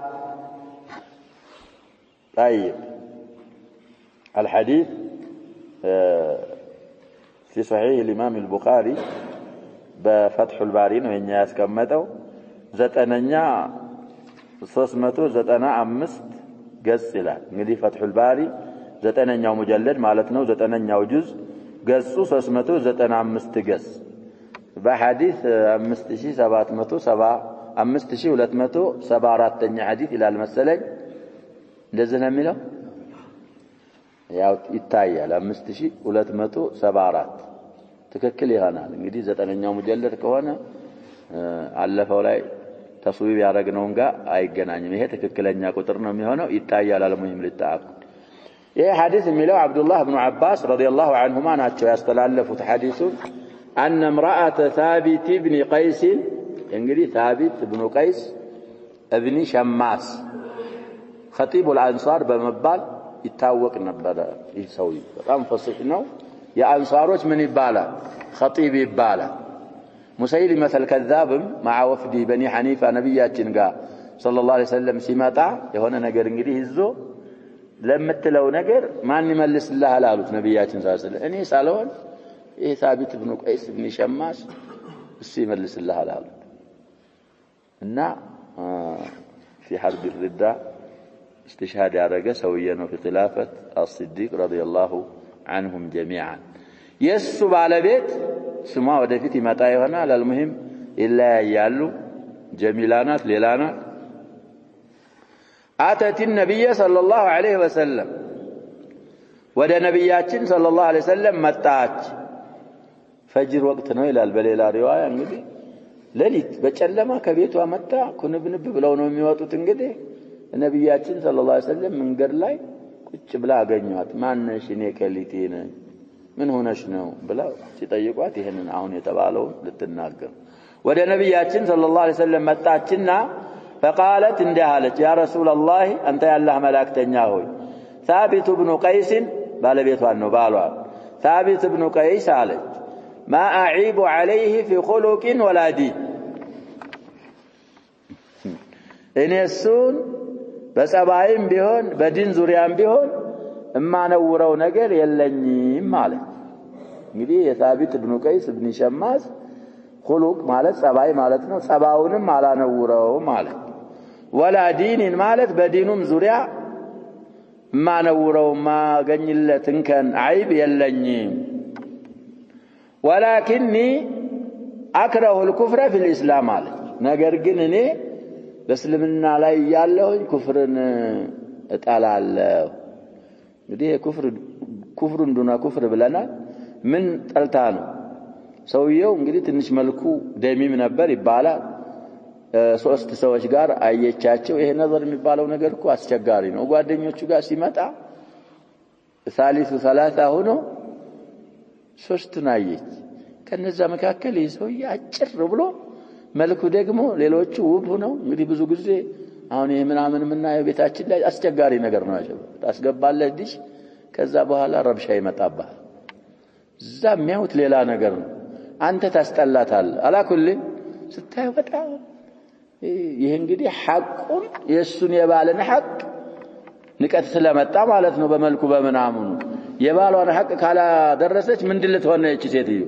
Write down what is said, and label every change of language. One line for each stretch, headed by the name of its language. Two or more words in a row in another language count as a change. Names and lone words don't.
Arabic: طيب الحديث في صحيح الإمام البخاري بفتح الباري وإن يسكمته زتننيا
Amharic: 395 ገጽ ይላል እንግዲህ فتح الباري ዘጠነኛው ሙጀለድ ማለት ነው ዘጠነኛው ጁዝ ገጹ 395 ገጽ በሐዲስ 5274ኛ ሐዲስ ይላል መሰለኝ እንደዚህ ነው የሚለው ያው ይታያል 5274 ትክክል ይሆናል እንግዲህ ዘጠነኛው ሙጀለድ ከሆነ አለፈው ላይ ተስዊብ ያደረግነውን ጋር አይገናኝም ይሄ ትክክለኛ ቁጥር ነው የሚሆነው ይታያል አለሙሂም ለታአኩ ይሄ ሐዲስ የሚለው አብዱላህ ኢብኑ አባስ
Arabic: رضي الله عنهما
Amharic: ናቸው ያስተላለፉት ሐዲሱን
Arabic: أن امرأة ثابت بن
Amharic: قيس እንግዲህ ثابت بن قيس ابن شماس
Arabic: خطيب الأنصار
Amharic: በመባል ይታወቅ ነበር። ይህ ሰውዬ በጣም ፈሲህ ነው። የአንሷሮች ምን ይባላል? ኸጢብ ይባላል። ሙሰይሊመተል ከዛብም
Arabic: مع وفد بني حنيفة
Amharic: ነቢያችን ጋር
Arabic: صلى الله عليه وسلم
Amharic: ሲመጣ የሆነ ነገር እንግዲህ ይዞ ለምትለው ነገር ማን ይመልስልሃል አሉት ነቢያችን
Arabic: صلى الله عليه وسلم።
Amharic: እኔ ሳልሆን ይህ ሳቢት ብኑ ቀይስ ብን ሸማስ እሱ ይመልስልሃል አሉት እና
Arabic: في حرب الردة استشهاد
Amharic: ያደረገ ሰውዬ ነው።
Arabic: في خلافة الصديق رضي الله عنهم جميعا
Amharic: የሱ ባለቤት ስሟ ወደፊት ይመጣ ይሆናል። المهم ይለያያሉ። ጀሚላ ናት፣ ሌላ ናት። አተት
Arabic: النبي صلى الله عليه وسلم
Amharic: ወደ ነብያችን
Arabic: صلى الله عليه وسلم
Amharic: መጣች። ፈጅር ወቅት ነው ይላል በሌላ ሪዋያ። እንግዲህ ሌሊት በጨለማ ከቤቷ መጣ። ኩንብንብ ብለው ነው የሚወጡት። እንግዲህ ነብያችን
Arabic: صلى الله عليه وسلم
Amharic: መንገድ ላይ ቁጭ ብላ አገኟት። ማነሽ? እኔ ከሊቴ ነኝ። ምን ሆነሽ ነው ብለው ሲጠይቋት ይሄንን አሁን የተባለውን ልትናገር ወደ ነብያችን
Arabic: صلى الله عليه وسلم
Amharic: መጣችና فقالت እንዲህ አለች፣
Arabic: يا رسول الله
Amharic: አንተ ያላህ መላእክተኛ ሆይ ثابت بن قيس ባለቤቷን ነው ባሏል። ثابت بن قيس አለች
Arabic: ما أعيب عليه في خلق ولا دين
Amharic: እኔ እሱን በጸባይም ቢሆን በዲን ዙሪያም ቢሆን እማነውረው ነገር የለኝም ማለት። እንግዲህ የሳቢት ኢብኑ ቀይስ ኢብኑ ሸማስ خلق ማለት ጸባይ ማለት ነው። ጸባውንም አላነውረው ማለት። ወላ ዲንን ማለት በዲኑም ዙሪያ እማነውረው ማገኝለት እንከን አይብ የለኝም።
Arabic: ولكني أكره الكفر في الإسلام عليه
Amharic: ነገር ግን እኔ በእስልምና ላይ ያለሁኝ ኩፍርን እጣላለሁ። እንግዲህ ኩፍሩን ዱና ኩፍር ብለናል። ምን ጠልታ ነው? ሰውየው እንግዲህ ትንሽ መልኩ ደሚም ነበር ይባላል። ሶስት ሰዎች ጋር አየቻቸው። ይሄ ነዘር የሚባለው ነገር እኮ አስቸጋሪ ነው። ጓደኞቹ ጋር ሲመጣ
Arabic: ثالث ثلاثة
Amharic: ሆኖ ሶስቱን አየች። ከነዛ መካከል ይሰውዬ አጭር ብሎ መልኩ ደግሞ ሌሎቹ ውብ ሆነው እንግዲህ ብዙ ጊዜ አሁን ይሄ ምናምን የምናየው ቤታችን ላይ አስቸጋሪ ነገር ነው። ያለው ታስገባለህ ዲሽ ከዛ በኋላ ረብሻ ይመጣብሃል። እዛ የሚያዩት ሌላ ነገር ነው። አንተ ታስጠላታለህ። አላኩል ስታየው በጣም ይሄ እንግዲህ ሐቁን የሱን የባልን ሐቅ ንቀት ስለመጣ ማለት ነው። በመልኩ በመናሙኑ የባሏን ሐቅ ካላደረሰች ምንድን ልትሆን ነው እቺ ሴትዮ?